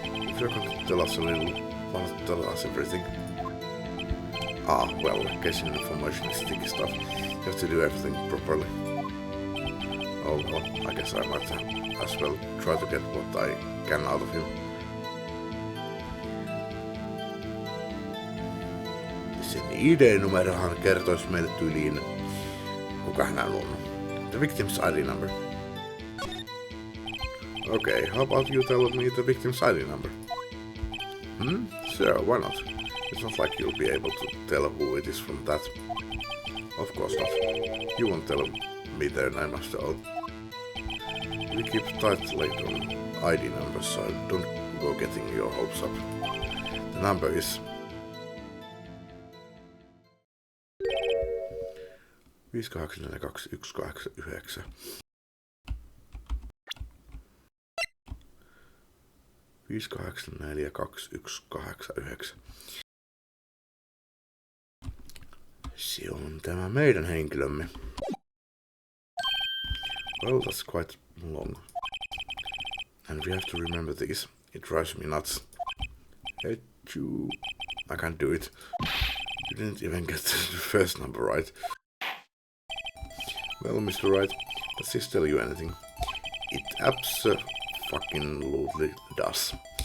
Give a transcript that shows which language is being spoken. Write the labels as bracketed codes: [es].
[en] If you're going to tell us a little, why not tell us everything? Ah, well, case information is sticky stuff. You have to do everything properly. Oh, well, I guess I might as well try to get what I can out of him. [fi] Sen ID-numerohan kertoisi meille tyyliin, kuka hän on. [en] The victim's ID number. Okay, how about you tell me the victim's ID number? Sure, why not? It's not like you'll be able to tell who it is from that. Of course not. You won't tell me their name after all. We keep tightly on ID numbers, so don't go getting your hopes up. The number is 58421889. 58421889. [fi] Se on tämä meidän henkilömme. [en] Well, that's quite long. And we have to remember this. It drives me nuts. Hey, I can't do it. You didn't even get the first number right. Well, Mr. Wright, does this tell you anything? It abso-fucking-lutely does.